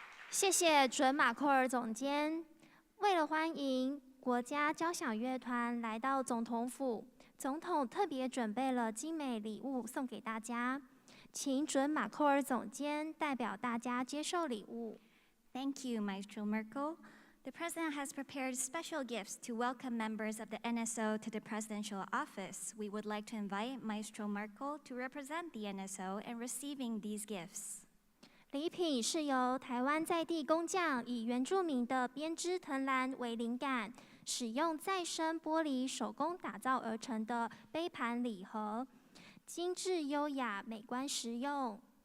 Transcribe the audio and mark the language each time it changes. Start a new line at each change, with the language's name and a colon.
Chinese: 谢谢准马寇尔总监。为了欢迎国家交响乐团来到总统府，总统特别准备了精美礼物送给大家，请准马寇尔总监代表大家接受礼物。
English: Thank you, Maestro Merkel. The President has prepared special gifts to welcome members of the NSO to the presidential office. We would like to invite Maestro Merkel to represent the NSO in receiving these gifts.
Chinese: 礼品是由台湾在地工匠以原住民的编织藤篮为灵感，使用再生玻璃手工打造而成的杯盘礼盒，精致优雅、美观实用。